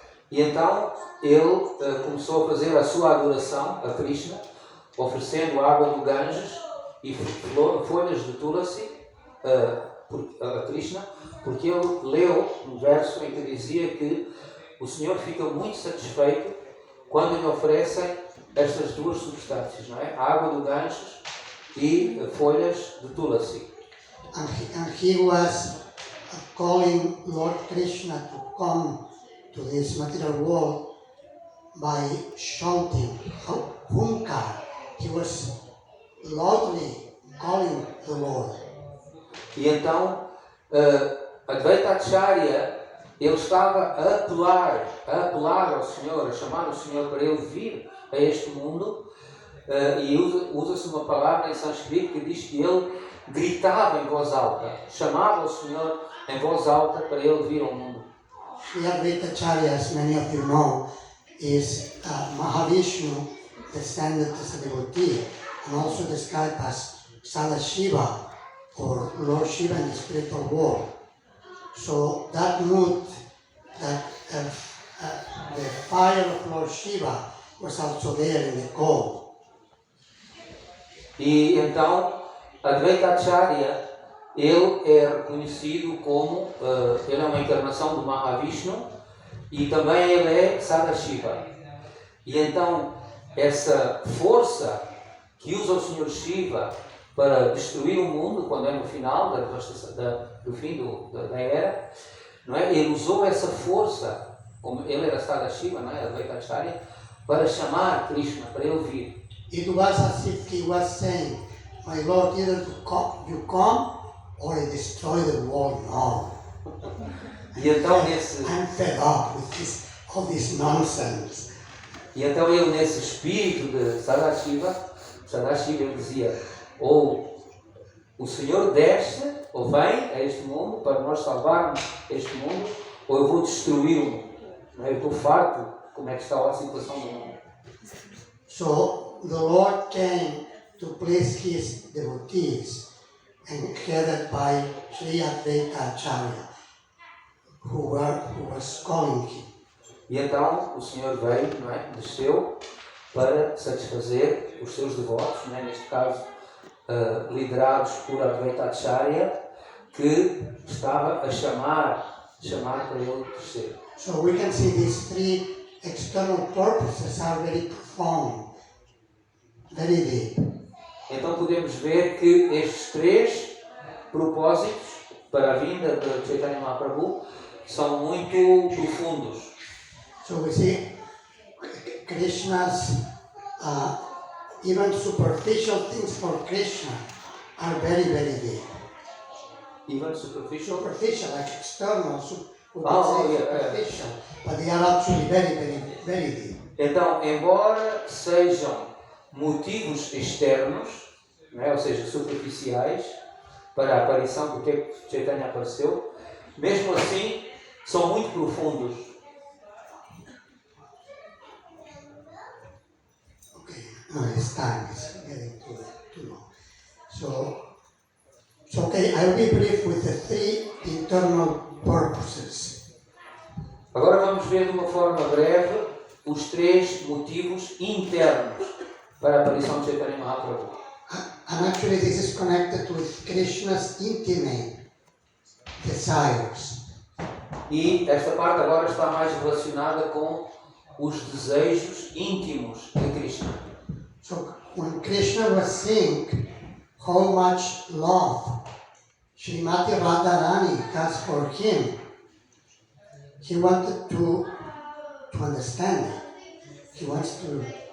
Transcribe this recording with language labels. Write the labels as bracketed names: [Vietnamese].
[Portuguese] E então ele começou a fazer a sua adoração a Krishna, oferecendo água do Ganges e folhas de tulasi a Krishna, porque ele leu um verso em que dizia que o Senhor fica muito satisfeito quando lhe oferecem estas duas substâncias, não é? A água do Ganges e folhas de tulasi. [English] And he was calling Lord Krishna to come to this material world by shouting, Hunkar. He was loudly calling the Lord. [Portuguese] E então, Advaita Acharya, ele estava a apelar ao Senhor, a chamar o Senhor para ele vir a este mundo, e usa-se uma palavra em sânscrito que diz que ele gritava em voz alta, chamava o Senhor em voz alta para ele vir ao mundo. [English] Sri Advaita Acharya, as many of you know, is Mahavishnu descended as a devotee and also described as Sadashiva or Lord Shiva in the spiritual world. So that mood, that the fire of Lord Shiva was also there in the coal. [Portuguese] E então, Advaita Acharya, ele é reconhecido como, ele é uma encarnação do Mahavishnu e também ele é Sadashiva. E então, essa força que usa o Senhor Shiva para destruir o mundo, quando é no final do fim da era, não é? Ele usou essa força, como ele era Sadashiva, não é? Advaita Acharya, para chamar Krishna, para ele vir. [English] It was as if he was saying, my Lord, either you come or I destroy the world now. [Portuguese] E então, [English] I'm fed up with all this nonsense. [Portuguese] E então ele, nesse espírito de Sadashiva, ele dizia, ou o Senhor desce, ou vem a este mundo para nós salvarmos este mundo, ou eu vou destruir o mundo. Eu estou farto como é que está a situação do mundo. [English] So the Lord came to please his devotees, and headed by Sri Advaita Acharya, who was calling him. [Portuguese] E então o Senhor veio, não é? Desceu para satisfazer os seus devotos, não é? Neste caso liderados por Advaita Acharya, que estava a chamar para ele descer. [English] So we can see these three external purposes are very profound, very deep. [Portuguese] Então podemos ver que estes três propósitos para a vinda de Chaitanya Mahaprabhu são muito profundos. [English] So we see Krishna's even superficial things for Krishna are very, very deep. Even superficial? Superficial, like external, superficial, but they are actually very, very, very deep. [Portuguese] Então, embora sejam motivos externos, não é? Ou seja, superficiais, para a aparição, porque Chaitanya apareceu, mesmo assim, são muito profundos. [English] Okay, now his time is getting too long. So okay, I'll be brief with the three internal purposes. [Portuguese] Agora vamos ver de uma forma breve os três motivos internos para a aparição de Chaitanya Mahaprabhu. [English] And actually this is connected with Krishna's intimate desires. [Portuguese] E esta parte agora está mais relacionada com os desejos íntimos de Krishna. [English] So when Krishna was saying how much love Srimati Radharani has for him, he wanted to understand it. He wants to